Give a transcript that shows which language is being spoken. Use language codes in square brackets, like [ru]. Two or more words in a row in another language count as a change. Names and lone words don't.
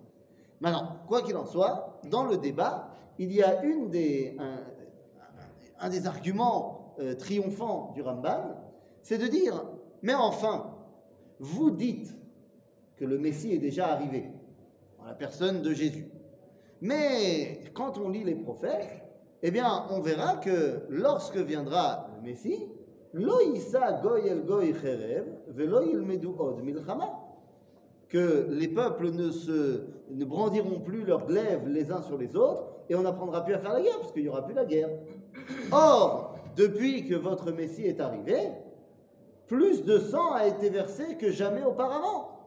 [fr] Maintenant, quoi qu'il en soit, dans le débat, il y a un des arguments triomphants du Ramban, c'est de dire, mais enfin, vous dites que le Messie est déjà arrivé, dans la personne de Jésus. Mais quand on lit les prophètes, eh bien, on verra que lorsque viendra le Messie, [he] לא ישא גוי אל גוי חרב ולא ילמדו עוד מלחמה, [fr] que les peuples ne brandiront plus leurs glaives les uns sur les autres et on n'apprendra plus à faire la guerre parce qu'il n'y aura plus la guerre. Or, depuis que votre Messie est arrivé, plus de sang a été versé que jamais auparavant.